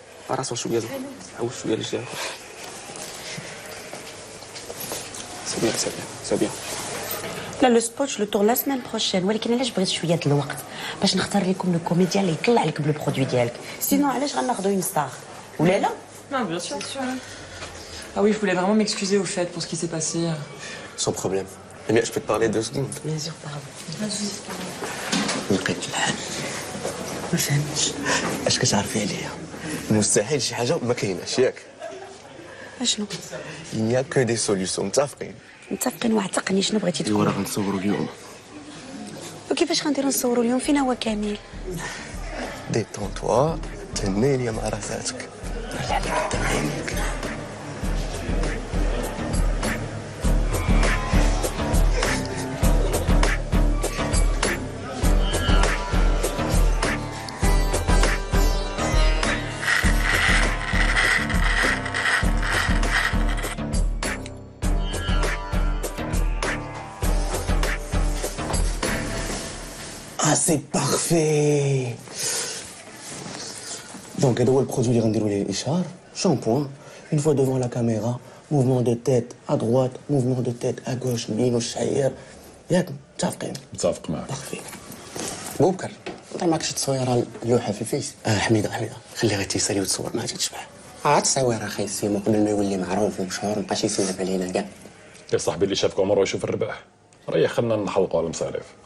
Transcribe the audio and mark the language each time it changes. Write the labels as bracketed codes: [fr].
[ar] راسو شويه عاود شويه للجهه. سي بيان. [fr] لا لو سبوت جو لو تور لا سيمين بروشين. [ar] ولكن علاش بغيت شويه د الوقت باش نختار لكم لو كوميديان اللي يطلع لك بلو برودوي ديالك. سينو علاش غناخذوا اون ستار ولا لا؟ [fr] Non, bien sûr. Ah oui, je voulais vraiment m'excuser au fait pour ce qui s'est passé. Sans problème. Amir, je peux te parler 2 secondes? Bien sûr, pardon. [ar] لقيت الحل. ما فهمتش. اش كتعرفي عليا؟ مستحيل شي حاجه ما كايناش ياك؟ اشنو؟ [fr] Il n'y a que des solutions. [ar] متفقين؟ متفقين. واعتقني شنو بغيتي تقول؟ راه غنصوروا اليوم. وكيفاش غنديروا نصوروا اليوم؟ فين هو كامل؟ ديتون توا تهنيني مع راساتك. طلع لي قدام عينيك. [fr] Ah, c'est parfait. [ar] Donc, هذا هو البرودوي اللي غنديروا ليه الاشهار. [fr] شامبوان une fois devant la caméra, mouvement de tête à droite, mouvement de tête à gauche, [ar] بينو الشعير. ياك متفقين؟ متفق معك. [fr] بارفي. [ar] بوبكر انت معك شي تصويره اللوحه في الفيس؟ حميده خلي غير تيسالي وتصور معها تشبح. تصوير اخي سيمو قبل ما يولي معروف ومشهور مابقاش يسلف علينا كاع. يا صاحبي اللي شافك عمره يشوف الرباح. ريح خلنا نحلقوا على المصاريف.